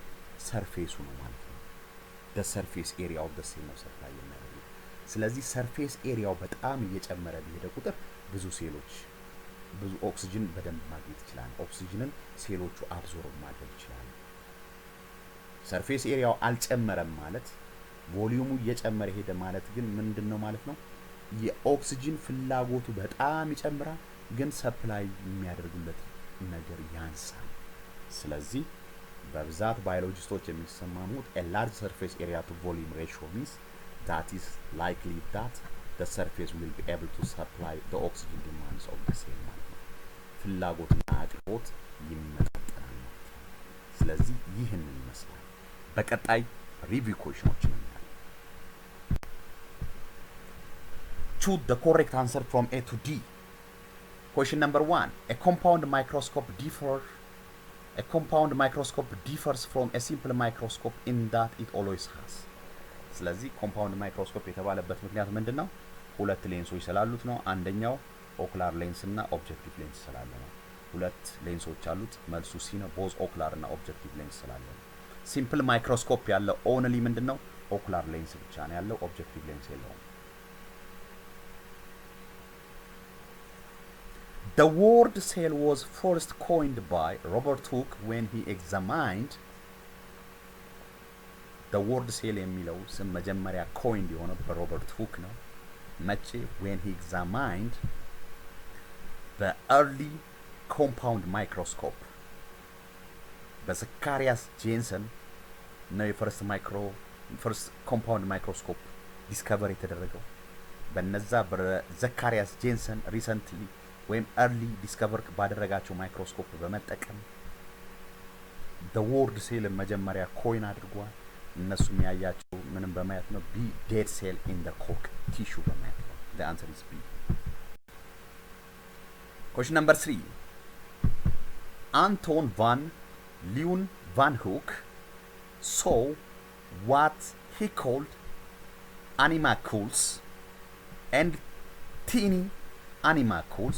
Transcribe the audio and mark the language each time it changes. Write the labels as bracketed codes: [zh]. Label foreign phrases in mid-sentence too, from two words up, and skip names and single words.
[am] ሰርፌሱ ነው ማለት ነው። [en] the surface area of the cell [am] ነው ሰፕላይ የሚያደርገው። ስለዚህ [en] surface area [am] በጣም እየጨመረ በሄደ ቁጥር ብዙ ሴሎች ብዙ ኦክሲጅን በደንብ ማግኘት ይችላል። ኦክሲጅንን ሴሎቹ አብዞርብ ማድረግ ይችላሉ። [en] surface area [am] አልጨመረም ማለት ቮሊዩሙ እየጨመረ ሄደ ማለት ግን ምንድነው ማለት ነው? የኦክሲጅን ፍላጎቱ በጣም ይጨምራል፣ ግን ሰፕላይ የሚያደርግለት ነገር ያንሳል። ስለዚህ በብዛት ባዮሎጂስቶች የሚሰማሙት [en] a large surface area to volume ratio means that is likely that the surface will be able to supply the oxygen demands of the cell [am] ማለት ነው። ፍላጎትና አቅርቦት ይመጣጠናል ማለት ነው። ስለዚህ ይህንን ይመስላል። በቀጣይ [en] review questions [am] እናያለን። [en] choose the correct answer from A to D. Question number 1. A compound microscope differs from a simple microscope in that it always has. [am] ስለዚህ [en] compound microscope [am] የተባለበት ምክንያት ምንድነው? ሁለት ሌንሶች ስላሉት ነው። አንደኛው [en] ocular lens [am] እና [en] objective lens [am] ስላለ ነው። ሁለት ሌንሶች አሉት። መልሱ ሲ ነው። [en] both ocular [am] እና [en] objective lens [am] ስላለ ነው። [en] simple microscope [am] ያለው ኦንሊ ምንድነው? [en] ocular lens [am] ብቻ ነው ያለው፣ [en] objective lens [am] የለውም። [en] The word cell was first coined by Robert Hooke when he examined the word cell [am] የሚለው ስም መጀመሪያ coined የሆነው በሮበርት ሁክ ነው። መቼ? [en] when he examined the early compound microscope [am] በዘካሪያስ ጄንሰን ነው [en] first compound microscope discover [am] የተደረገው። በነዛ በዘካሪያስ ጄንሰን ሪሰንትሊ ወይም [en] early discover [am] ባደረጋቸው ማይክሮስኮፕ በመጠቀም [en] the word cell [am] መጀመሪያ ኮይን አድርጓል። እነሱ የሚያያቸው ምንም በማየት ነው። [en] B dead cell in the cork tissue [am] በማየት ነው። [en] the answer is B. Question number 3. Anton van Leeuwenhoek saw what he called animalcules and tiny animalcules.